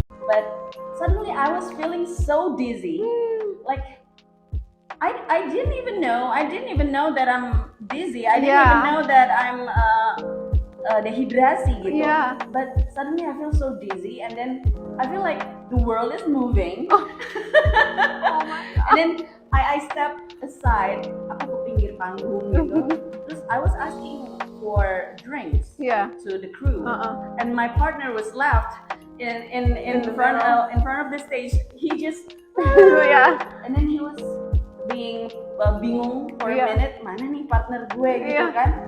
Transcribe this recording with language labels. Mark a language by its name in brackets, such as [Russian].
[English] But suddenly I was feeling so dizzy. Like I didn't even know that I'm dizzy. I didn't even know that I'm dehydrasi gitu. But suddenly I feel so dizzy, and then I feel like the world is moving. Oh my God. And then I step aside, [Indonesian] aku ke pinggir panggung gitu. [English] Terus I was asking for drinks to the crew, and my partner was left in front of the stage. He just and then he was being bingung for a minute, [Indonesian] mana nih partner gue gitu kan.